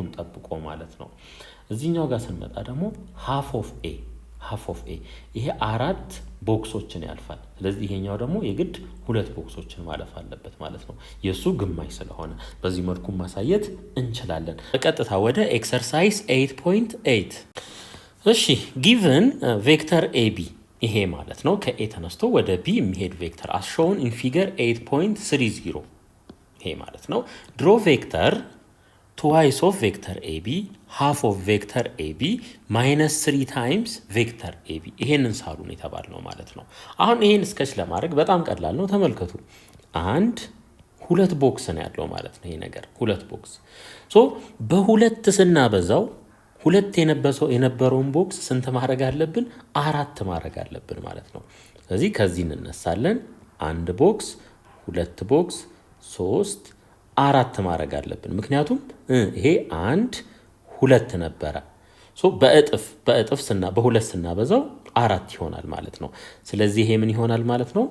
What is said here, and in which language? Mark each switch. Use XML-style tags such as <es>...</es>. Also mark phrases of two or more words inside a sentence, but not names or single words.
<am>ጠብቆ ማለት ነው። እዚህኛው ጋር ስንመጣ ደግሞ</am> <en>half of A</en> <am>ይሄ 4 ቦክሶችን ያልፋል። ስለዚህ ይሄኛው ደግሞ የግድ 2 ቦክሶችን ማለፍ አለበት ማለት ነው። የሱ ግማሽ ስለሆነ በዚህ መልኩ ማሳየት እንችላለን። በቀጥታ ወደ ኤክሰርሳይዝ 8.8 እሺ</am> <en>given vector AB</en> <am>ይሄ ማለት ነው ከኤ ተነስቶ ወደ ቢ የሚሄድ ቬክተር</am> <en>as shown in figure 8.30</en> <am>ይሄ ማለት ነው። ድሮ ቬክተር</am> <en>twice of vector AB</en> <am>half of vector AB minus 3 times vector AB ይሄንን ሳሉን የተባልነው ማለት ነው። አሁን ይሄን ስኬች ለማድረግ በጣም ቀላል ነው። ተመልከቱ 2 ቦክስ ነው ያለው ማለት ነው። ይሄ ነገር 2 ቦክስ በሁለት ስናበዛው 2 የነበረውን ቦክስ ስንት ማድረግ አለብን? 4 ማድረግ አለብን ማለት ነው። ስለዚህ ከዚህ እንነሳለን። 1 ቦክስ 2 ቦክስ 3 4 ማድረግ አለብን። ምክንያቱም ይሄ 1 2 ነበረ። በእጥፍ በሁለት ስናበዛው 4 ይሆናል ማለት ነው። ስለዚህ ይሄ ምን ይሆናል ማለት ነው?</am>